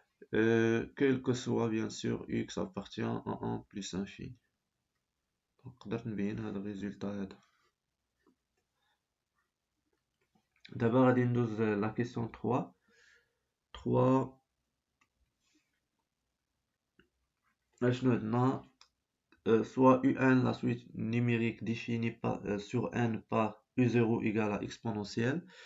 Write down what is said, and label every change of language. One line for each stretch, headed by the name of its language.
French: Quel que soit bien sûr x appartient à 1 plus infini.
Arabic: Donc, قدرت نبين هذا الريزلtat هذا.
French: D'abord,
Arabic: غادي ندوز
French: la question 3.
Arabic: 3 شنو عندنا؟
French: soit un, la suite numérique définie sur n par u0 égale à exponentielle.